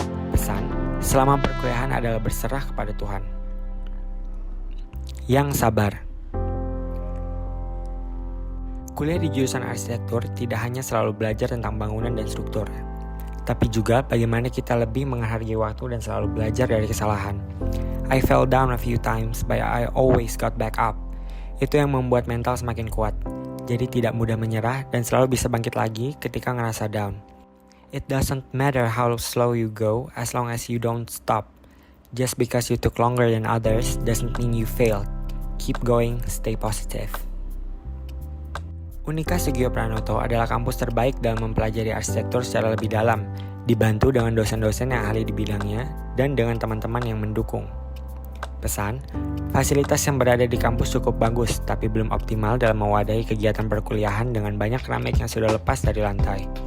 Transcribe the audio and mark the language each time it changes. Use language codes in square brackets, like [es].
[id] Pesan, selama perkuliahan adalah berserah kepada Tuhan. Yang sabar. Kuliah di jurusan arsitektur tidak hanya selalu belajar tentang bangunan dan struktur, tapi juga bagaimana kita lebih menghargai waktu dan selalu belajar dari kesalahan. [en] I fell down a few times, but I always got back up. [id] Itu yang membuat mental semakin kuat, jadi tidak mudah menyerah dan selalu bisa bangkit lagi ketika ngerasa down. [en] It doesn't matter how slow you go as long as you don't stop. Just because you took longer than others doesn't mean you failed. Keep going, stay positive. [id] Unika Sugio Pranoto adalah kampus terbaik dalam mempelajari arsitektur secara lebih dalam, dibantu dengan dosen-dosen yang ahli di bidangnya dan dengan teman-teman yang mendukung. Pesan, fasilitas yang berada di kampus cukup bagus, tapi belum optimal dalam mewadahi kegiatan perkuliahan dengan banyak keramik yang sudah lepas dari lantai.